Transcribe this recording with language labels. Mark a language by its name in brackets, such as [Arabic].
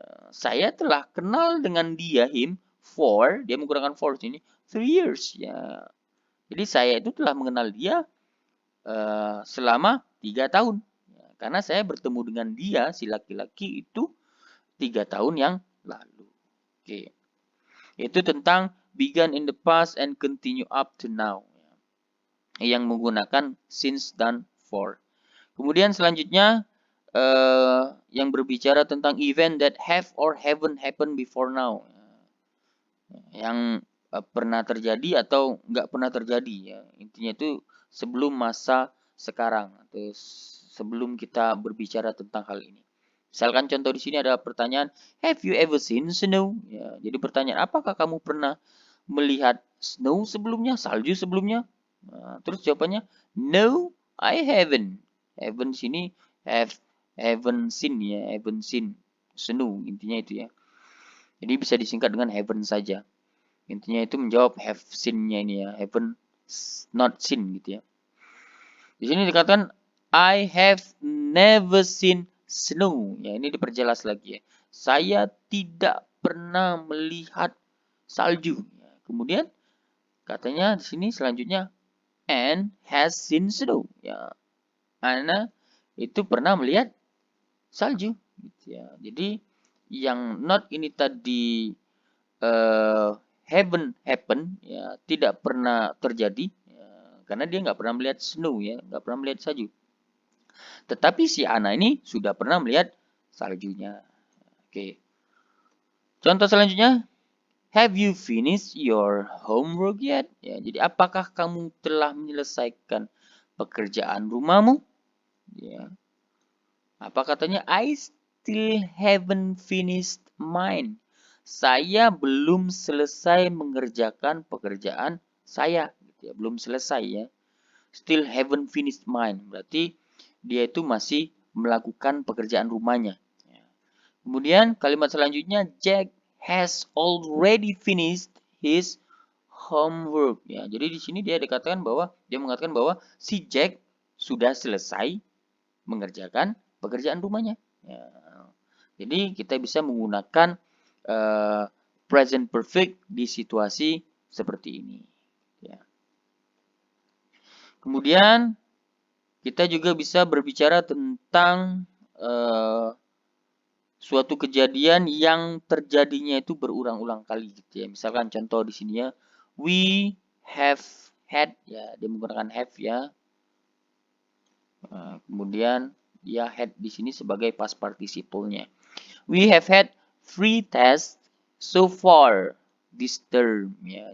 [Indonesian] Saya telah kenal dengan dia, [English] him, [Indonesian] for. Dia menggunakan for sini. 3 years. Ya. Jadi, saya itu telah mengenal dia selama 3 tahun. Ya, karena saya bertemu dengan dia, si laki-laki itu 3 tahun yang lalu. Oke. Itu tentang [English] began in the past and continue up to now. [Indonesian] Yang menggunakan since dan for. Kemudian selanjutnya yang berbicara tentang [English] event that have or haven't happened before now. [Indonesian] Yang pernah terjadi atau nggak pernah terjadi ya. Intinya itu sebelum masa sekarang atau sebelum kita berbicara tentang hal ini. Misalkan contoh di sini ada pertanyaan, [English] have you ever seen snow? [Indonesian] Ya, jadi pertanyaan, apakah kamu pernah melihat snow sebelumnya, salju sebelumnya? Nah, terus jawabannya, [English] no, I haven't. [Indonesian] Haven't sini [English] haven't seen [Indonesian] ya, [English] haven't seen snow [Indonesian] intinya itu ya. Jadi bisa disingkat dengan haven't saja. Intinya itu menjawab have seen-nya ini ya, [English] haven't not seen [Indonesian] gitu ya. Di sini dikatakan [English] I have never seen snow. [Indonesian] Ya, ini diperjelas lagi ya. Saya tidak pernah melihat salju. Ya, kemudian katanya di sini selanjutnya [English] and has seen snow. [Indonesian] Ya, Ana itu pernah melihat salju. Gitu ya. Jadi yang not ini tadi [English] haven't happen, [Indonesian] ya, tidak pernah terjadi. Ya, karena dia nggak pernah melihat snow ya, nggak pernah melihat salju. Tetapi si Ana ini sudah pernah melihat saljunya. Oke. Contoh selanjutnya, [English] Have you finished your homework yet? [Indonesian] Ya, jadi apakah kamu telah menyelesaikan pekerjaan rumahmu? Ya. Apa katanya? [English] I still haven't finished mine. [Indonesian] Saya belum selesai mengerjakan pekerjaan saya. Gitu ya. Belum selesai ya. [English] Still haven't finished mine. [Indonesian] Berarti dia itu masih melakukan pekerjaan rumahnya. Ya. Kemudian kalimat selanjutnya, [English] Jack has already finished his homework. [Indonesian] Ya, jadi di sini dia mengatakan bahwa si Jack sudah selesai mengerjakan pekerjaan rumahnya. Ya. Jadi kita bisa menggunakan present perfect di situasi seperti ini. Ya. Kemudian kita juga bisa berbicara tentang suatu kejadian yang terjadinya itu berulang-ulang kali gitu ya. Misalkan contoh di sini ya, [English] we have had, [Indonesian] ya dia menggunakan have ya. Kemudian dia had di sini sebagai past participle-nya. [English] We have had 3 tests so far this term ya.